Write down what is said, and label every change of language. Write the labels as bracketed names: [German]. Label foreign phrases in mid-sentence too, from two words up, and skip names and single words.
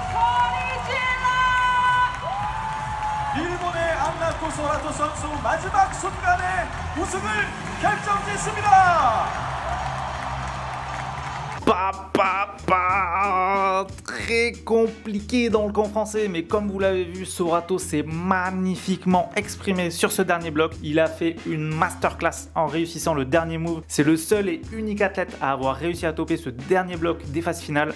[Korean] 일본의 안나코 소라토 선수 마지막 순간에 우승을 결정짓습니다. [French] Très compliqué dans le camp français, mais comme vous l'avez vu, Sorato s'est magnifiquement exprimé sur ce dernier bloc. Il a fait une masterclass en réussissant le dernier move. C'est le seul et unique athlète à avoir réussi à toper ce dernier bloc des phases finales.